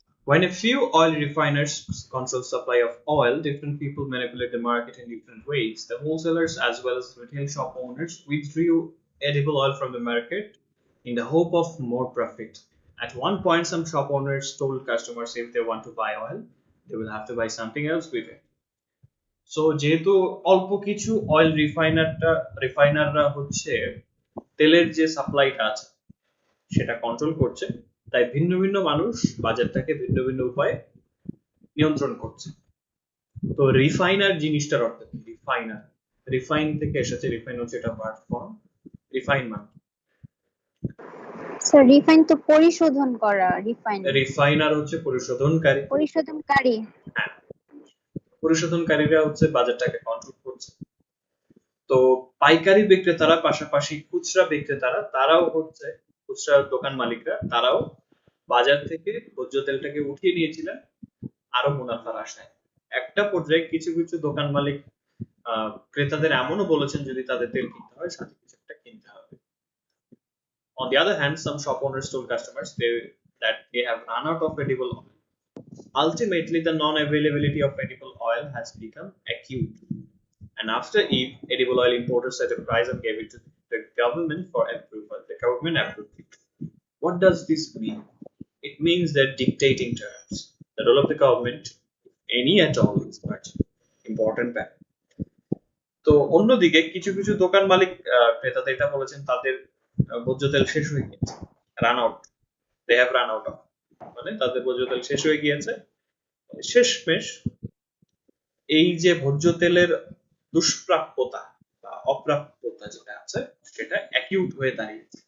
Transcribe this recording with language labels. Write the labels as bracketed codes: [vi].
[en] When a few oil refiners control supply of oil, different people manipulate the market in different ways. The wholesalers as well as retail shop owners withdrew edible oil from the market in the hope of more profit. At one point, some shop owners told customers if they want to buy oil, they will have to buy something else with it. [bn] So যেহেতু অল্প কিছু oil রিফাইনাররা হচ্ছে তেলের যে সাপ্লাইটা আছে সেটা control করছে, তাই ভিন্ন ভিন্ন মানুষ বাজারটাকে ভিন্ন ভিন্ন উপায়ে নিয়ন্ত্রণ করছে। তো রিফাইনার জিনিসটার অর্থ কি? রিফাইনার, রিফাইন থেকে এসেছে, রিফাইন হচ্ছে এটা ভার্ব ফর্ম, রিফাইন মানে স্যার রিফাইন তো পরিশোধন করা, রিফাইনার হচ্ছে পরিশোধনকারী। হ্যাঁ, পরিশোধনকারীরা হচ্ছে বাজারটাকে কন্ট্রোল করছে। তো পাইকারি বিক্রেতারা পাশাপাশি খুচরা বিক্রেতারা তারাও হচ্ছে, খুচরা দোকান মালিকরা তারাও বাজার থেকে ভোজ্য তেলটাকে উঠিয়ে নিয়েছিলেন আরো মুনাফার আশায়। একটা পর্যায়ে কিছু কিছু দোকান মালিক ক্রেতাদের এমনও বলেছেন যদি তাদের তেল কিনতে হয় সাথে কিছু একটা কিনতে হবে। [en] On the other hand, some shop owners told customers that they have run out of edible oil. Ultimately, the non-availability of edible oil has become acute. And after Eve, edible oil importers set a price and gave it to the government for approval. The government approved it. What does this mean? It means that dictating terms. The role of the government, any at all, is much important factor. [bn] তো অন্যদিকে কিছু কিছু দোকান মালিক ক্রেতাদের এটা বলেছেন তাদের ভোজ্য তেল শেষ হয়ে গিয়েছে, run out, they have run out of, মানে তাদের ভোজ্য তেল শেষ হয়ে গিয়েছে। শেষমেশ এই যে ভোজ্য তেলের দুষ্প্রাপ্যতা বা অপ্রাপ্যতা যেটা আছে সেটা অ্যাকিউট হয়ে দাঁড়িয়েছে।